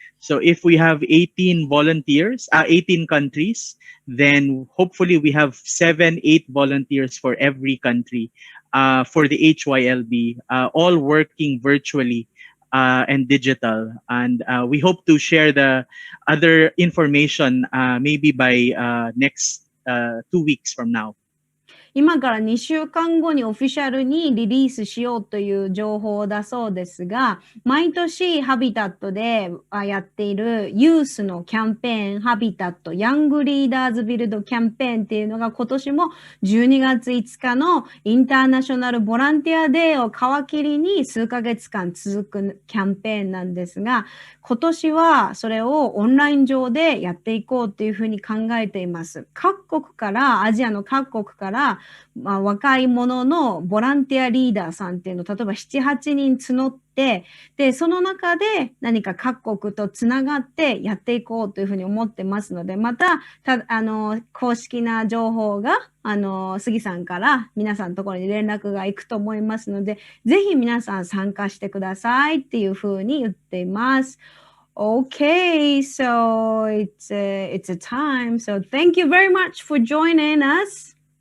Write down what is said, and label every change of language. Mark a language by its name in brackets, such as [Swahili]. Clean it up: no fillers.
[English] So if we have 18 volunteers, 18 countries, then hopefully we have 7, 8 volunteers for every country for the HYLB, all working virtually and digital. And we hope to share the other information maybe by next 2 weeks from now. [Japanese] 今から2週間後にオフィシャルにリリースしようという情報だそうですが、毎年ハビタットでやっているユースのキャンペーン、ハビタットヤングリーダーズビルドキャンペーンっていうのが今年も12月5日のインターナショナルボランティアデーを皮切りに数ヶ月間続くキャンペーンなんですが、今年はそれをオンライン上でやっていこうっていうふうに考えています。各国から、アジアの各国から、若い者のボランティアリーダーさんっていうのを例えば7、8人募って、で、その中で何か各国とつながってやっていこうというふうに思ってますので、また、公式な情報が、杉さんから皆さんのところに連絡が行くと思いますので、ぜひ皆さん参加してくださいっていうふうに言っています。 [English] Okay, so it's a time. So thank you very much for joining us.